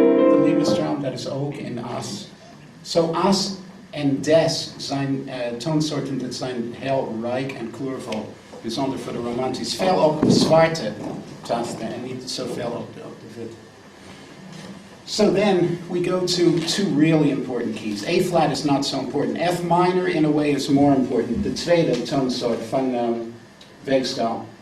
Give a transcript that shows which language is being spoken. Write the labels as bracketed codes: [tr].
[nl] De Liebestraum, dat is ook in as. Zo as en des zijn toonsoorten dat zijn heel rijk en kleurvol. Bijzonder voor de romantisch. Veel op de zwarte tasten en niet zoveel op de witte. [en] So then we go to two really important keys. A flat is not so important. F minor in a way is more important. [nl] De tweede toonsoort van weegschaal.